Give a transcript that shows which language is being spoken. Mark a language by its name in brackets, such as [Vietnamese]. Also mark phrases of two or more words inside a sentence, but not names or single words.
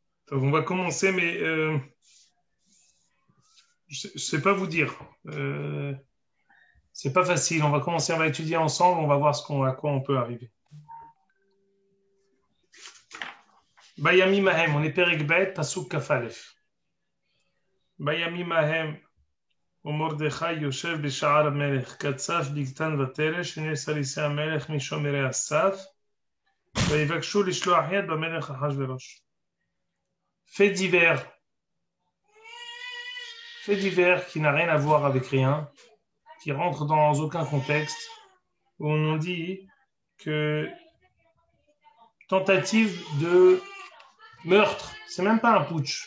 [French] Donc, on va commencer, mais je ne sais pas vous dire. C'est pas facile. On va commencer, on va étudier ensemble, on va voir à quoi on peut arriver. [Hebrew] בימים ההם, [French] on est [Hebrew] פרק ב׳ פסוק כ״א. בימים ההם, ומרדכי יושב בשער המלך, קצף בגתן ותרש, הנה סריסי המלך משומרי הסף, ויבקשו לשלוח יד במלך אחשוורוש. [French] Fait divers qui n'a rien à voir avec rien, qui rentre dans aucun contexte, où on dit que tentative de meurtre, c'est même pas un putsch.